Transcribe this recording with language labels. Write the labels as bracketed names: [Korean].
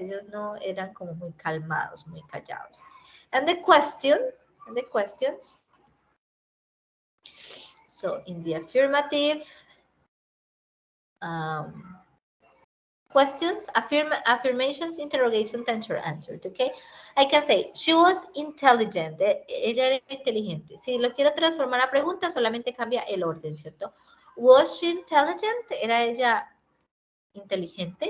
[Spanish] Ellos no eran como muy calmados, muy callados. [English] And the questions. So in the affirmative, questions, affirmations, interrogation, tense, answered, okay? I can say, she was intelligent. [Spanish] Ella era inteligente. Si lo quiero transformar a pregunta, solamente cambia el orden, ¿cierto? [English] Was she intelligent? [Spanish] Era ella inteligente.